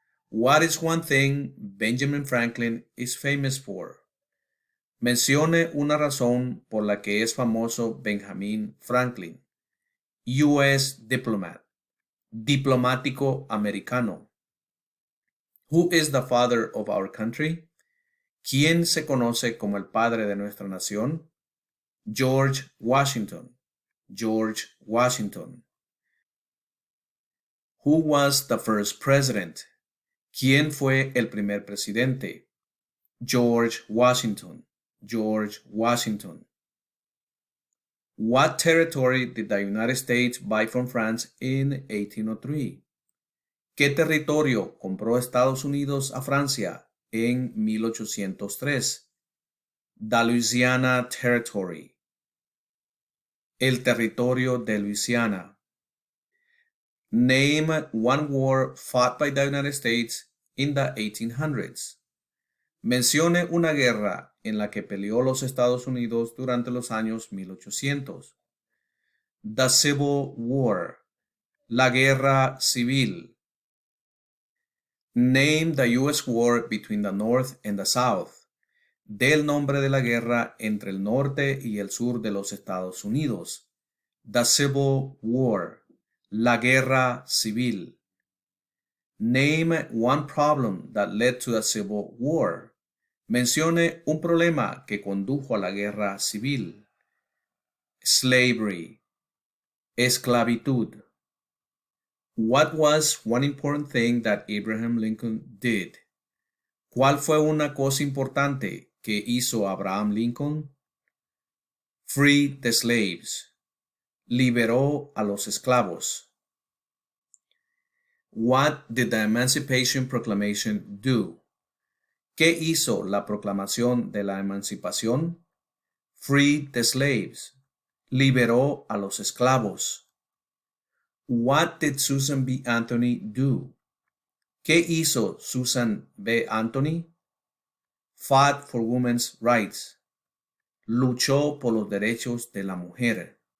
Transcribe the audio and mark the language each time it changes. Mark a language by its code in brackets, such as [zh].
[en] What is one thing Benjamin Franklin is famous for? [es] Mencione una razón por la que es famoso Benjamin Franklin. [en] U.S. diplomat. [es] Diplomático americano. [en] Who is the father of our country? [es] ¿Quién se conoce como el padre de nuestra nación? George Washington. George Washington. [en] Who was the first president? [es] ¿Quién fue el primer presidente? George Washington. George Washington. [en] What territory did the United States buy from France in 1803? [es] ¿Qué territorio compró Estados Unidos a Francia en 1803? [en] The Louisiana Territory. [es] El territorio de Luisiana. [en] Name one war fought by the United States in the 1800s. [es] Mencione una guerra en la que peleó los Estados Unidos durante los años 1800. [en] The Civil War. [es] La guerra civil. [en] Name the U.S. war between the North and the South. [es] Dé el nombre de la guerra entre el norte y el sur de los Estados Unidos. [en] The Civil War. [es] La guerra civil. [en] Name one problem that led to the Civil War. [es] Mencione un problema que condujo a la guerra civil. [en] Slavery. [es] Esclavitud. [en] What was one important thing that Abraham Lincoln did? [es] ¿Cuál fue una cosa importante que hizo Abraham Lincoln? [en] Free the slaves. [es] Liberó a los esclavos. [en] What did the Emancipation Proclamation do? [es] ¿Qué hizo la proclamación de la emancipación? [en] Free the slaves. [es] Liberó a los esclavos. [en] What did Susan B. Anthony do? [es] ¿Qué hizo Susan B. Anthony? [en] Fought for women's rights. [es] Luchó por los derechos de la mujer.